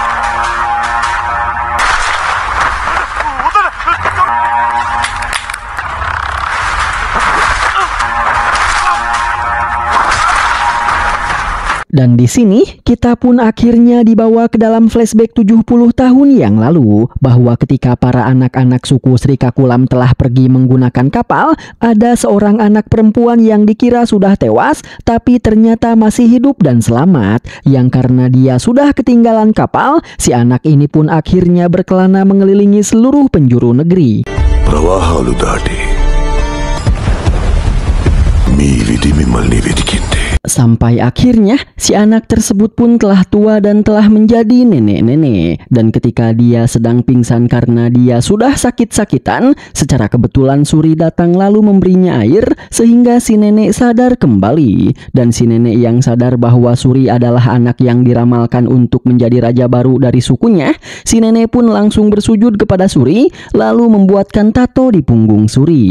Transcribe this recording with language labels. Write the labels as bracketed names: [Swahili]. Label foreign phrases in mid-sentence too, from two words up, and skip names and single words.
[Indonesian] Dan di sini kita pun akhirnya dibawa ke dalam flashback 70 tahun yang lalu, bahwa ketika para anak-anak suku Sri Kakulam telah pergi menggunakan kapal, ada seorang anak perempuan yang dikira sudah tewas tapi ternyata masih hidup dan selamat. Yang karena dia sudah ketinggalan kapal, si anak ini pun akhirnya berkelana mengelilingi seluruh penjuru negeri. [Telugu] ప్రవాహాలు దాటి మీ విధి మిమ్మల్ని వెతికింది. [Indonesian] Sampai akhirnya si anak tersebut pun telah tua dan telah menjadi nenek-nenek. Dan ketika dia sedang pingsan karena dia sudah sakit-sakitan, secara kebetulan Suri datang lalu memberinya air sehingga si nenek sadar kembali. Dan si nenek yang sadar bahwa Suri adalah anak yang diramalkan untuk menjadi raja baru dari sukunya, si nenek pun langsung bersujud kepada Suri lalu membuatkan tato di punggung Suri.